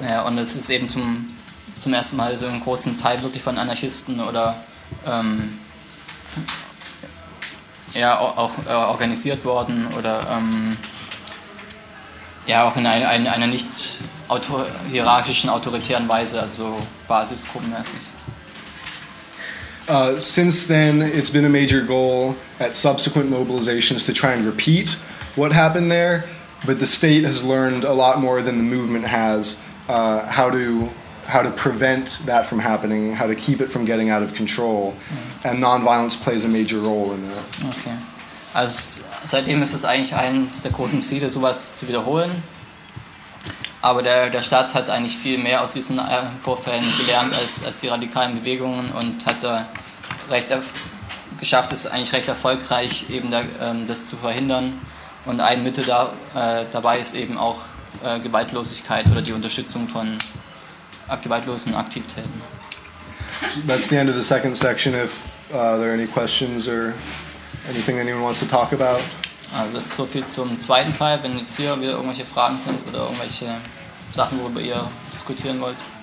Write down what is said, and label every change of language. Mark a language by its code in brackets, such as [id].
[de] Ja, und es ist eben zum ersten Mal so einen großen Teil wirklich von Anarchisten oder ja, auch organisiert worden oder ja, auch in einer nicht hierarchischen, autoritären Weise, also basisgruppenmäßig. [en] Since then, it's been a major goal at subsequent mobilizations to try and repeat what happened there, but the state has learned a lot more than the movement has, how to prevent that from happening, how to keep it from getting out of control, and non-violence plays a major role in that. Okay. [de] Also seitdem ist es eigentlich eines der großen Ziele, sowas zu wiederholen. Aber der Staat hat eigentlich viel mehr aus diesen Vorfällen gelernt als die radikalen Bewegungen und hat da recht erfolgreich, eben da, das zu verhindern. Und ein Mittel dabei ist eben auch Gewaltlosigkeit oder die Unterstützung von gewaltlosen Aktivitäten. [en] That's the end of the second section. If there are any questions or anything anyone wants to talk about. [de] Also das ist so viel zum zweiten Teil. Wenn jetzt hier wieder irgendwelche Fragen sind oder irgendwelche Sachen, worüber ihr diskutieren wollt.